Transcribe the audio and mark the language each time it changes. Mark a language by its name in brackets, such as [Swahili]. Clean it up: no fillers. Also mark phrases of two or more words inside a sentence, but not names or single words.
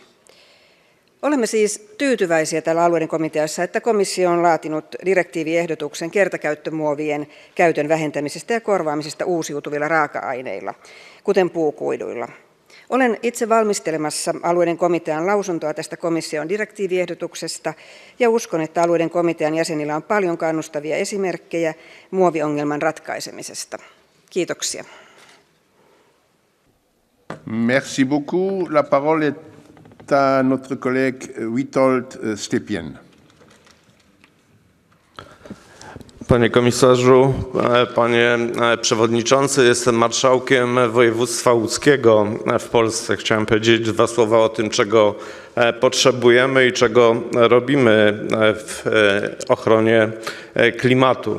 [Finnish] Olemme siis tyytyväisiä täällä alueiden komiteassa, että komissio on laatinut direktiiviehdotuksen kertakäyttömuovien käytön vähentämisestä ja korvaamisesta uusiutuvilla raaka-aineilla, kuten puukuiduilla. Olen itse valmistelemassa alueiden komitean lausuntoa tästä komission direktiiviehdotuksesta ja uskon, että alueiden komitean jäsenillä on paljon kannustavia esimerkkejä muoviongelman ratkaisemisesta. Kiitoksia. [French] Merci beaucoup. La parole est à notre collègue Witold Stepien. [Polish] Panie komisarzu, panie przewodniczący, jestem marszałkiem województwa łódzkiego w Polsce. Chciałem powiedzieć dwa słowa o tym, czego potrzebujemy i czego robimy w ochronie klimatu.